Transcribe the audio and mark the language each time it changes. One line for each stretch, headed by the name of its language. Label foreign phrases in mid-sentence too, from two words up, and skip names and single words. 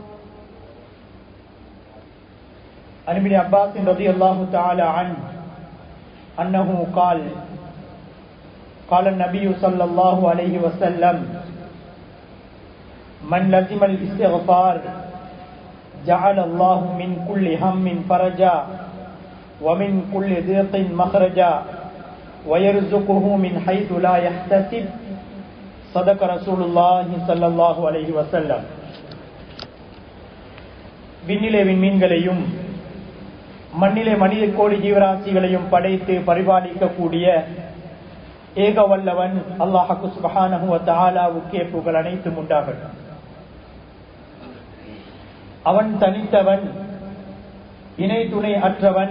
Arabic: عن ابن عباس رضي الله تعالى عنه أنه قال قال النبي صلى الله عليه وسلم من لزم الاستغفار جعل الله من كل هم فرجا ومن كل ضيق مخرجا ويرزقه من حيث لا يحتسب. صدق رسول الله صلى الله عليه وسلم.
Tamil: விண்ணிலே விண்மீன்களையும் மண்ணிலே மனித கோடி ஜீவராசிகளையும் படைத்து பரிபாலிக்கக்கூடிய ஏக வல்லவன் அல்லாஹ்
Arabic: سبحانه وتعالى
Tamil: புகழ் அனைத்தும் உண்டாகட்டும். அவன் தனித்தவன், இணை துணை அற்றவன்.